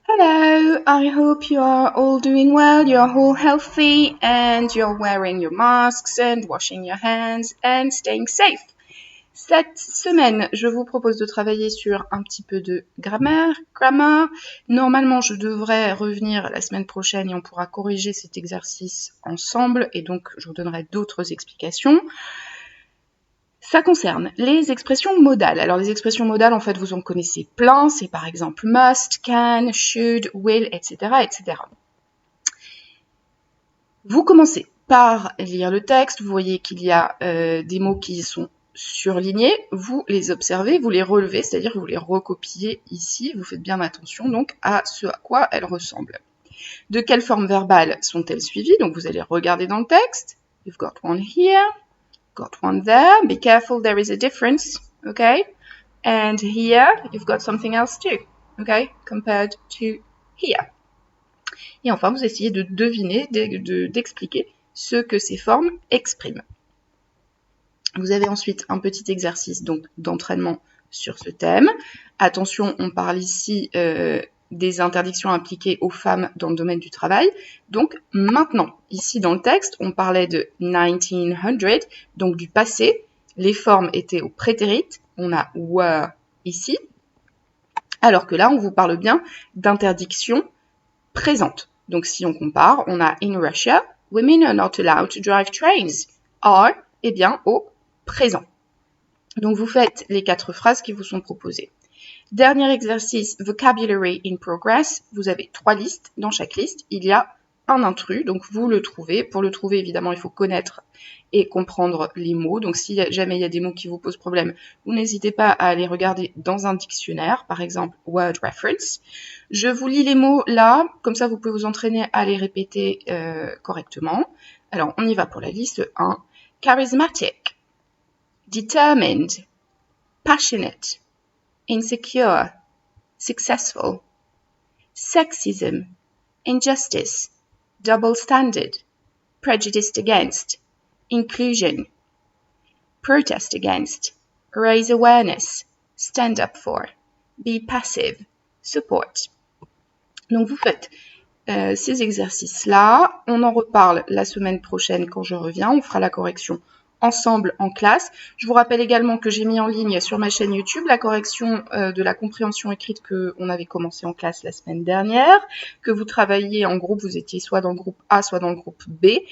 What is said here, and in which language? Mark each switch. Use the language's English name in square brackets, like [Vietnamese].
[English] I hope you are all doing well, you are all healthy, and you're wearing your masks and washing your hands and staying safe. [French] Cette semaine, je vous propose de travailler sur un petit peu de grammar. Normalement, je devrais revenir la semaine prochaine et on pourra corriger cet exercice ensemble et donc je vous donnerai d'autres explications. Ça concerne les expressions modales. Alors les expressions modales, en fait, vous en connaissez plein. C'est par exemple must, can, should, will, etc., etc. Vous commencez par lire le texte. Vous voyez qu'il y a des mots qui sont surlignés. Vous les observez, vous les relevez, c'est-à-dire que vous les recopiez ici. Vous faites bien attention donc à ce à quoi elles ressemblent. De quelle forme verbale sont-elles suivies? Donc vous allez regarder dans le texte. [English] You've got one here. Got one there. Be careful, there is a difference, okay? And here, you've got something else too, okay? Compared to here. [French] Et enfin, vous essayez de deviner, d'expliquer ce que ces formes expriment. Vous avez ensuite un petit exercice donc d'entraînement sur ce thème. Attention, on parle ici des interdictions appliquées aux femmes dans le domaine du travail. Donc maintenant, ici dans le texte, on parlait de 1900, donc du passé. Les formes étaient au prétérit. On a were ici. Alors que là, on vous parle bien d'interdictions présentes. Donc si on compare, on a [English] in Russia, women are not allowed to drive trains. [French] Are, eh bien, au présent. Donc vous faites les 4 phrases qui vous sont proposées. Dernier exercice, [English] vocabulary in progress. [French] Vous avez 3 listes. Dans chaque liste, il y a un intrus. Donc vous le trouvez. Pour le trouver, évidemment, il faut connaître et comprendre les mots. Donc si jamais il y a des mots qui vous posent problème, vous n'hésitez pas à aller regarder dans un dictionnaire, par exemple Word Reference. Je vous lis les mots là, comme ça vous pouvez vous entraîner à les répéter correctement. Alors on y va pour la liste 1. [English] Charismatic, determined, passionate, insecure, successful, sexism, injustice, double standard, prejudiced against, inclusion, protest against, raise awareness, stand up for, be passive, support. [French] Donc vous faites ces exercices-là. On en reparle la semaine prochaine quand je reviens. On fera la correction ensemble en classe. Je vous rappelle également que j'ai mis en ligne sur ma chaîne YouTube la correction de la compréhension écrite qu'on avait commencé en classe la semaine dernière, que vous travailliez en groupe, vous étiez soit dans le groupe A, soit dans le groupe B.